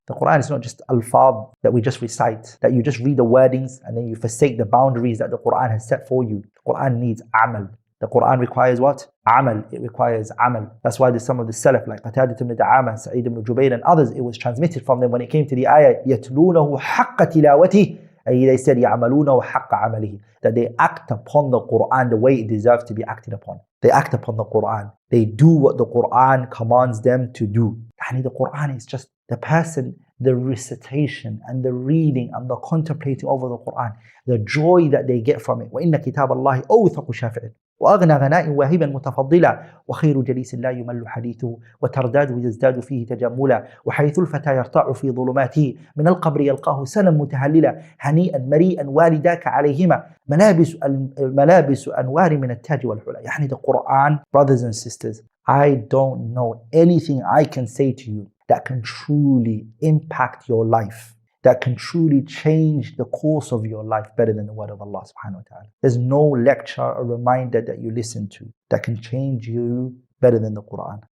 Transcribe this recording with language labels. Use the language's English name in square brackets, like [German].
[English] The Quran is not just al-fadh that we just recite, that you just read the wordings and then you forsake the boundaries that the Quran has set for you. The Quran needs amal. The Quran requires what? Amal. It requires amal. That's why there's some of the Salaf like Qatadah ibn Da'ama, Sa'id ibn Jubayr and others, it was transmitted from them when it came to the ayah, [Arabic] يَتْلُونَهُ حَقَّ تِلَاوَتِهِ. They said, يَعْمَلُونَ وَحَقَّ عَمَلِهِ. [English] That they act upon the Quran the way it deserves to be acted upon. They act upon the Quran. They do what the Quran commands them to do. And the Quran is just the person, the recitation and the reading and the contemplating over the Quran, the joy that they get from it. [Arabic] وَإِنَّ كِتَابَ اللَّهِ أَوْثَقُ شَافِعٍ وأغنى غناء واهبا متفضلا وخير جليس لا يمل حديثه وترداده يزداد فيه تجملا وحيث الفتى يرتع في ظلماته من القبر يلقاه سنا متهللا هنيئا مريئا والداك عليهما ملابس أنوار من التاج والحلى. [English] يعني the Quran, brothers and sisters, I don't know anything I can say to you that can truly impact your life, that can truly change the course of your life better than the word of Allah subhanahu wa ta'ala. There's no lecture or reminder that you listen to that can change you better than the Quran.